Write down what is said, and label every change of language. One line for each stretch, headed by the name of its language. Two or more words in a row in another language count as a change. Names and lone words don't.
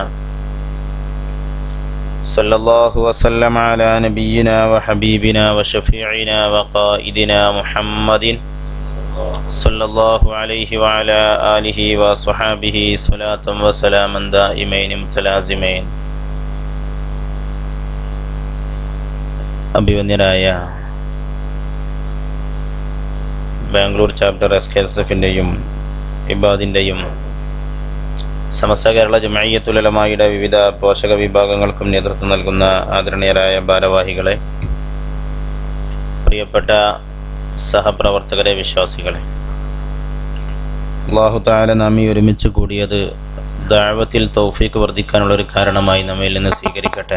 Arabic: صلى الله وسلم على نبينا وحبيبنا وشفيعنا وقائدنا محمد صلى الله عليه وعلى آله وصحابه صلاة وسلاما دائمين متلازمين.
Malayalam: അഭിവന്ദ്യനായ ബാംഗ്ലൂർ ചാപ്റ്റർ SKSF-ൻ്റെയും ഇബാദിൻ്റെയും സമസ്ത കേരള ജമഈയത്തുൽ ഉലമായുടെ വിവിധ പോഷക വിഭാഗങ്ങൾക്കും നേതൃത്വം നൽകുന്ന ആദരണീയരായ ഭാരവാഹികളെ, പ്രിയപ്പെട്ട സഹപ്രവർത്തകരെ, വിശ്വാസികളെ,
Arabic: الله تعالى
Malayalam: നാം ഈ ഒരുമിച്ച് കൂടിയത് ദഅവത്തിൽ തൗഫീഖ് വർദ്ധിക്കാനുള്ളൊരു കാരണമായി നമ്മിൽ നിന്ന് സ്വീകരിക്കട്ടെ.